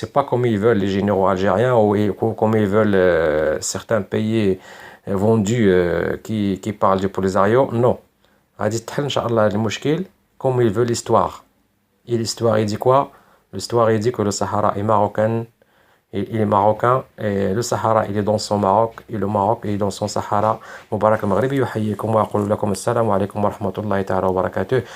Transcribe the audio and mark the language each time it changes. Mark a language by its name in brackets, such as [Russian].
[French] C'est pas comme ils veulent les généraux algériens ou comme ils veulent certains pays vendus qui parlent du Polisario. Non, [Arabic] غادي تحل إن شاء الله المشكل [French] comme il veut l'histoire. Et l'histoire, il dit quoi? L'histoire, il dit que le Sahara est marocain, il est marocain, et le Sahara, il est dans son Maroc, et le Maroc, il est dans son Sahara. [Arabic] مبارك المغربي يحييكم وأقول لكم السلام عليكم ورحمة الله تعالى وبركاته.